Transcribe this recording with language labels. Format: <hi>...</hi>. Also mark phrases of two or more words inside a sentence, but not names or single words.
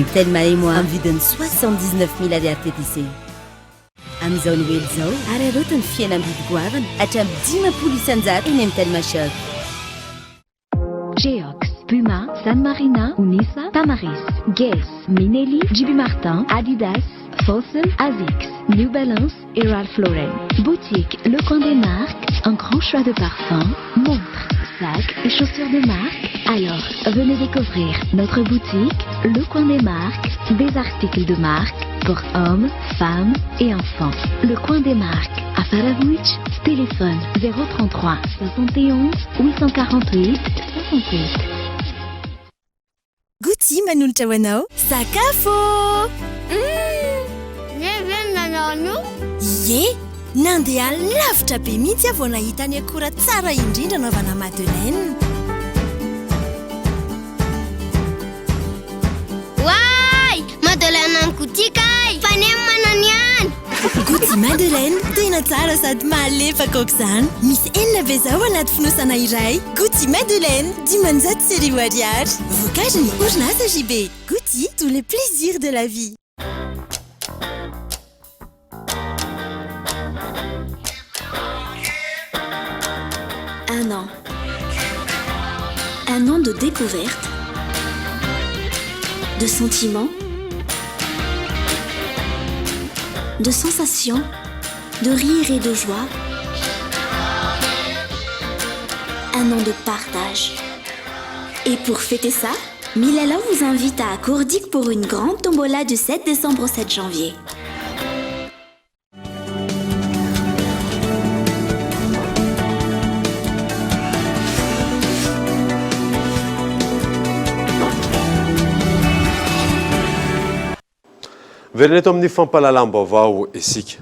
<mg>Telma et moi amin'ny vidiny 79 000 ariary TTC. Amin'izao ny hoe izao ary arotany fiainam-bidy goavana hatramin'ny 10 isan-jato eny amin'ny Telma Shop.</mg> <fr>Geox, Puma, San Marina, Unisa, Tamaris, Guess, Minelli, JB Martin, Adidas, Fossil, Asics, New Balance et Ralph Lauren. Boutique Le Coin des Marques, un grand choix de parfums, montres, sacs et chaussures de marque. Alors, venez découvrir notre boutique Le Coin des Marques, des articles de marque pour hommes, femmes et enfants. Le Coin des Marques, à Faravouch, téléphone 033 71 848 68.</fr> <mg>Gouty manolotra ho anao sakafo. Ie, nandeha lavitra be mihitsy vao nahita ny akora tsara indrindra naovana Madeleine. Wai! Madeleine any Gouty kay! Fanem manany ihany! Gouty Madeleine tena tsara sady malefaka aok'izany. Misy enina be zao anaty fonosana iray. Gouty Madeleine 10 ariary. Vokarin'ny orinasa JB. Gouty,</mg> <fr>tous les plaisirs de la vie. Un an. Un an de découverte, de sentiments, de sensations, de rire et de joie. Un an de partage. Et pour fêter ça, Milala vous invite à Courdic pour une grande tombola du 7 décembre au 7 janvier.</fr> <mg>Verina eto amin'ny fampalalam-baovao isika.</mg>